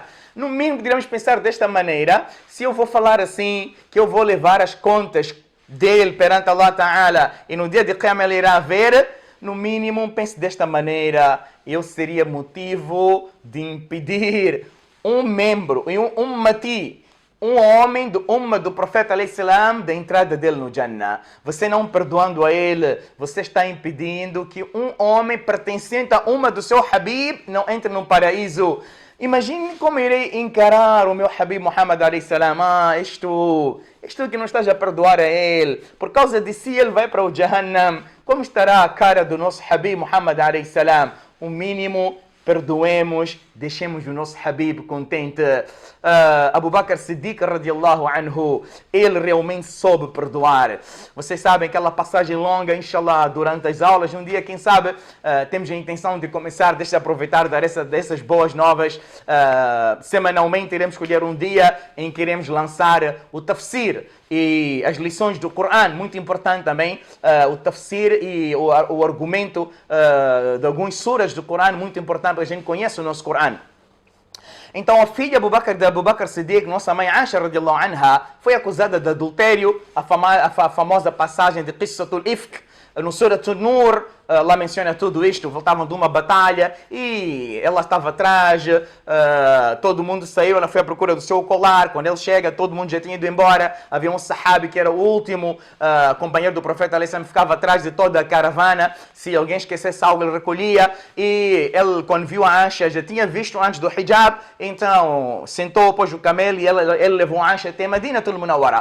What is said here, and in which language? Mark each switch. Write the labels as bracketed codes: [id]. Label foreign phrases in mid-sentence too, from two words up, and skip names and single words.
[pt] No mínimo, poderíamos pensar desta maneira, se eu vou falar assim, que eu vou levar as contas dele perante [ar] الله تعالى, [pt] e no dia de Qiyamah ele irá ver, no mínimo, pense desta maneira, eu seria motivo de impedir um membro, um ummati, um homem do umma do profeta [ar] عليه السلام, [pt] da entrada dele no Jannah. Você não perdoando a ele, você está impedindo que um homem pertencente a umma do seu Habib não entre no paraíso. Imagine como irei encarar o meu Habib Muhammad [ar] عليه السلام. [pt] Isto que não estás a perdoar a ele. Por causa de si ele vai para o Jahannam. Como estará a cara do nosso Habib Muhammad [ar] عليه السلام? [pt] O mínimo, perdoemos, deixemos o nosso Habib contente. Abu Bakr Siddiq [ar] رضي الله عنه, [pt] ele realmente soube perdoar. Vocês sabem aquela passagem longa, inshallah, durante as aulas. Um dia, quem sabe, temos a intenção de começar, deixa aproveitar dessas boas novas. Semanalmente iremos escolher um dia em que iremos lançar o tafsir e as lições do Coran, muito importante também, o tafsir e o argumento de algumas suras do Coran, muito importante para a gente conhecer o nosso Coran. Então a filha de Abu Bakr Siddiq, nossa mãe Aisha [ar] رضي الله عنها, [pt] foi acusada de adultério, a famosa passagem de [ar] قصة الإفك, [pt] no Surat An-Nur, lá menciona tudo isto, voltavam de uma batalha e ela estava atrás, todo mundo saiu, ela foi à procura do seu colar, quando ele chega, todo mundo já tinha ido embora, havia um sahabi que era o último companheiro do profeta, ficava atrás de toda a caravana, se alguém esquecesse algo ele recolhia, e ele quando viu a Aisha, já tinha visto antes do hijab, então sentou, pôs o camelo e ele levou a Aisha até Medina Munawwara.